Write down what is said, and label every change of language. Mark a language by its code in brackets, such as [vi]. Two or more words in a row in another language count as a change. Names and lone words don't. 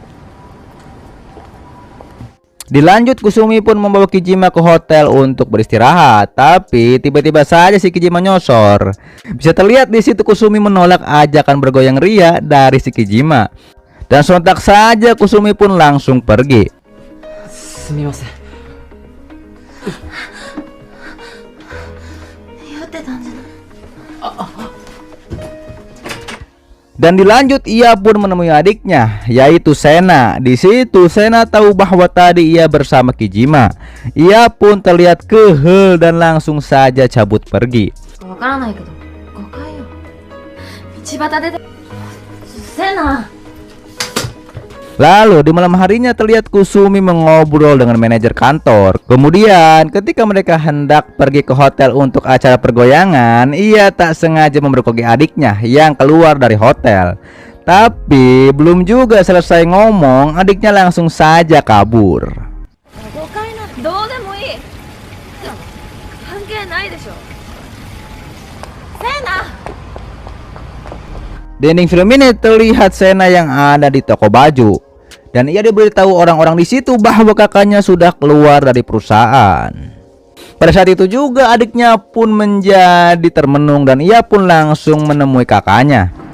[id] Dilanjut Kusumi pun membawa Kijima ke hotel untuk beristirahat. Tapi tiba-tiba saja si Kijima nyosor. Bisa terlihat di situ Kusumi menolak ajakan bergoyang ria dari si Kijima. Dan sontak saja Kusumi pun langsung pergi. [ja] すみません。酔ってたんじゃない？ [id] Dan dilanjut ia pun menemui adiknya, yaitu Sena. Di situ Sena tahu bahwa tadi ia bersama Kijima. Ia pun terlihat kehel dan langsung saja cabut pergi. [ja] わからないけど誤解よ。道端でセナ。 [id] Lalu di malam harinya terlihat Kusumi mengobrol dengan manajer kantor. Kemudian ketika mereka hendak pergi ke hotel untuk acara pergoyangan, ia tak sengaja memergoki adiknya yang keluar dari hotel. Tapi belum juga selesai ngomong, adiknya langsung saja kabur. [ja] 誤解なんてどうでもいい。関係ないでしょ。セナ。 [id] Di ending film ini terlihat Sena yang ada di toko baju dan ia diberitahu orang-orang di situ bahwa kakaknya sudah keluar dari perusahaan. Pada saat itu juga adiknya pun menjadi termenung dan ia pun langsung menemui kakaknya.